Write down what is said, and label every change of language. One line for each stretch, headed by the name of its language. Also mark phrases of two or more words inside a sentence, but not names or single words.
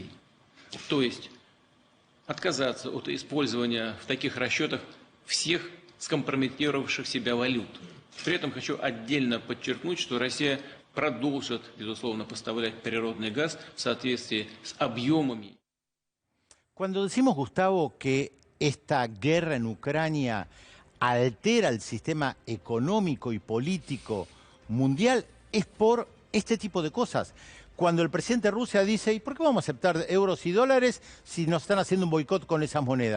Russian: То есть отказаться от использования в таких расчетах всех скомпрометировавших себя валют. При этом хочу отдельно подчеркнуть, что Россия продолжит, безусловно, поставлять природный газ в соответствии с объемами.
Spanish: Cuando decimos, Gustavo, que esta guerra en Ucrania altera el sistema económico y político mundial, es por este tipo de cosas. Cuando el presidente de Rusia dice, ¿y por qué vamos a aceptar euros y dólares si nos están haciendo un boicot con esas monedas?